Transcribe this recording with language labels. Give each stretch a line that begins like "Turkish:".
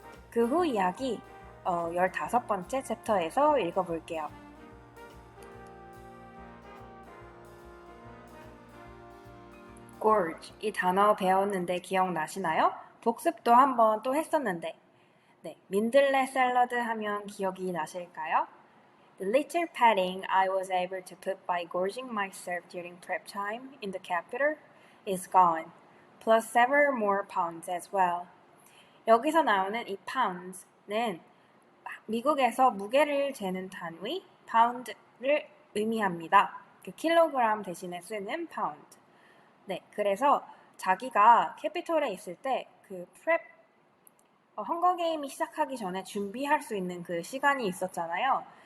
Korean: 그 후 이야기 15번째 챕터에서 읽어볼게요. gorge, 이 단어 배웠는데 기억나시나요? 복습도 한번 또 했었는데 네, 민들레 샐러드 하면 기억이 나실까요?
English: The little padding I was able to put by gorging myself during prep time in the capital is gone, plus several more pounds as well.
Korean: 여기서 나오는 이 pounds는 미국에서 무게를 재는 단위 pound를 의미합니다. 그 킬로그램 대신에 쓰는 pound. 네, 그래서 자기가 캐피톨에 있을 때 그 프랩 헝거게임이 시작하기 전에 준비할 수 있는 그 시간이 있었잖아요.